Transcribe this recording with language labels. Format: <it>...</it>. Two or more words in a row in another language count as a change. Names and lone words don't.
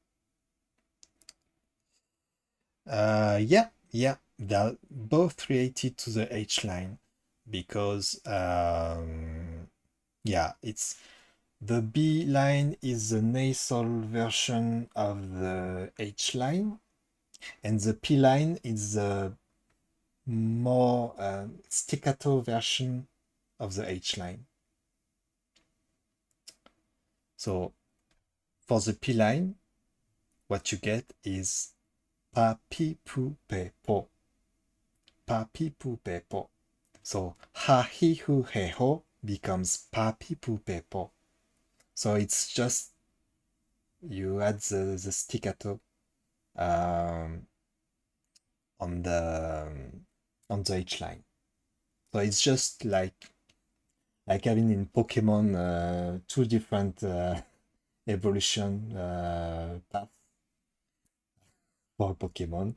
<en>Yeah, they're both related to the H line because yeah, it's the B line is the nasal version of the H line, and the P line is the more staccato version of the H line. So for the P line, what you get is</en> <ja>pa, pi, pu, pe, po. Pa, pi, pu, pe, po. So ha, hi, hu, he, ho becomes pa, pi, pu, pe, po.</ja> <en>So it's just you add the staccato on the H line. So it's just like having in Pokemon two different evolution paths for Pokemon.</en>